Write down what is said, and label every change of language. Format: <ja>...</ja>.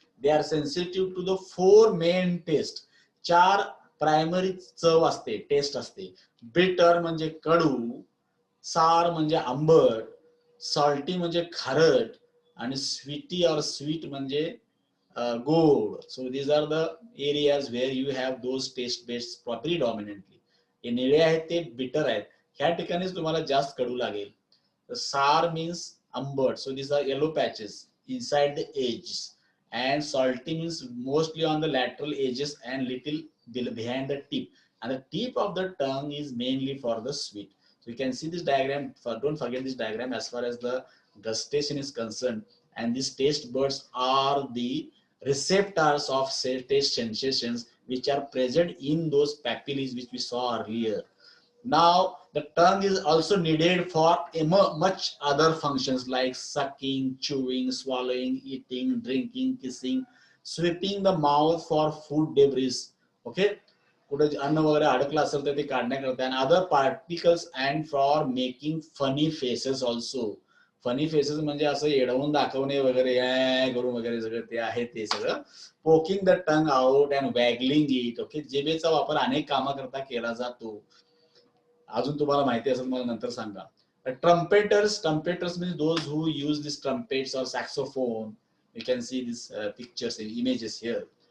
<en>They are sensitive to the 4 main taste.</en> <mr>4 primary चव असते, taste असते. Bitter म्हणजे कडू, sour म्हणजे आंबट, salty म्हणजे खारट, आणि sweety or sweet म्हणजे gold.</mr> <en>So these are the areas where you have those taste based predominantly.</en> <mr>हे निळे आहेत ते bitter आहेत. ह्या ठिकाणीच तुम्हाला जास्त कडू लागेल.</mr> <en>Sour means आंबट. So these are yellow patches inside the edges. And salty means mostly on the lateral edges and little behind the tip. And the tip of the tongue is mainly for the sweet. So you can see this diagram. Don't forget this diagram as far as the gustation is concerned. And these taste buds are the receptors of taste sensations which are present in those papillae which we saw earlier. Now, the tongue is also needed for much other functions like sucking, chewing, swallowing, eating, drinking, kissing, sweeping the mouth for food debris. Okay?</en> <mr>कुठे अन्न वगैरे अडकलं असेल तर ते काढण्याकरता,</mr> <en>and other particles, and for making funny faces also.</en> <mr>Funny faces म्हणजे असं एडवून दाखवणे वगैरे करून वगैरे सगळं ते आहे ते सगळं.</mr> <en>Poking the tongue out and wagging it. Okay,</en> <mr>जिभेचा वापर अनेक कामाकरता केला जातो. अजून तुम्हाला माहिती असेल मला नंतर सांगा.</mr> <en>Trumpeters means those who use these trumpets or saxophone. You can see these pictures and images here.</en>